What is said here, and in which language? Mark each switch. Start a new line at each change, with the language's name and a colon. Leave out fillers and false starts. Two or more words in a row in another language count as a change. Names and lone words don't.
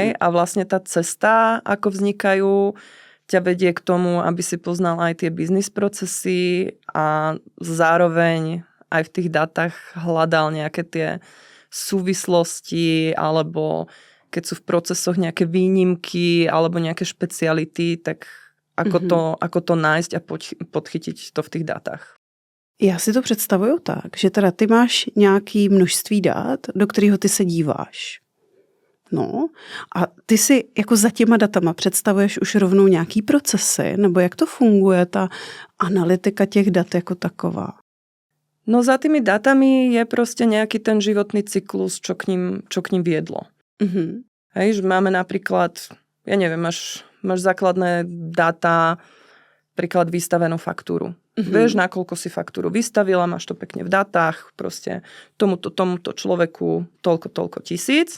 Slovak: A vlastne tá cesta, ako vznikajú, ťa vedie k tomu, aby si poznal aj tie biznis procesy a zároveň aj v tých dátach hľadal nejaké tie súvislosti alebo keď sú v procesoch nejaké výnimky alebo nejaké špeciality, tak ako to nájsť a podchytiť to v tých dátach.
Czech: Já si to představuju tak, že teda ty máš nějaké množství dát, do kterého ty se díváš. No a ty si jako za těma datama představuješ už rovnou nějaký procesy, nebo jak to funguje ta analytika těch dat jako taková?
Slovak: No za tými datami je proste nejaký ten životný cyklus, čo k ním viedlo. Hej, že máme napríklad, ja neviem, máš základné dáta, príklad vystavenú faktúru. Vieš, nakoľko si faktúru vystavila, máš to pekne v dátach, proste tomuto človeku toľko tisíc.